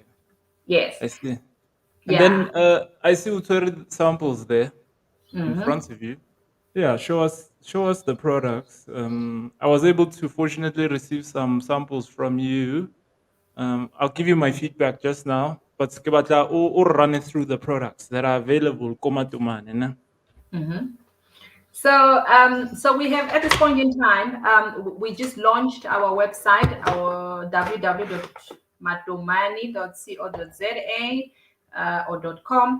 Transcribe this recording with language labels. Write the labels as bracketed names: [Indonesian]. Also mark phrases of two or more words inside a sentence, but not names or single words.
[English] Yes. I see. And Yeah. then I see Utari samples there in Hmm. front of you. Yeah, show us the products. I was able to fortunately receive some samples from you. I'll give you my feedback just now, but [Southern Sotho] ke batla o [English] run it through the products that are available. Matomani, Hmm. So we have at this point in time, we just launched our website, our www.matomani.co.za or .com.